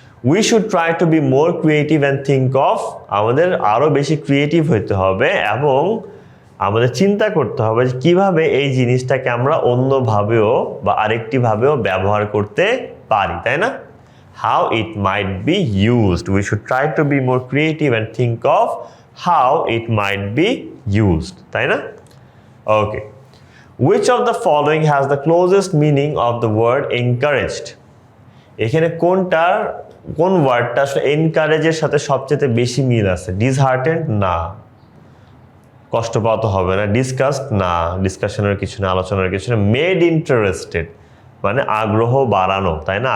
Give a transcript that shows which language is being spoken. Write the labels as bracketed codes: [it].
[en] we should try to be more creative and think of, [bn] আমাদের আরও বেশি creative হইতে হবে এবং আমাদের চিন্তা করতে হবে যে কীভাবে এই জিনিসটাকে আমরা অন্যভাবেও বা আরেকটিভাবেও ব্যবহার করতে পারি, তাই না? [en] How it might be used. We should try to be more creative and think of how it might be used. [bn] তাই না? [en] Okay. Which of the following has the closest meaning of the word encouraged? [bn] এখানে কোন ওয়ার্ডটা আসলে এনকারেজের সাথে সবচেয়ে বেশি মিল আছে? ডিসহার্টেন্ড না, কষ্ট পাওয়া তো হবে না। ডিসকাসড না, ডিসকাশনের কিছু না, আলোচনার কিছু না। মেড ইন্টারেস্টেড মানে আগ্রহ বাড়ানো, তাই না?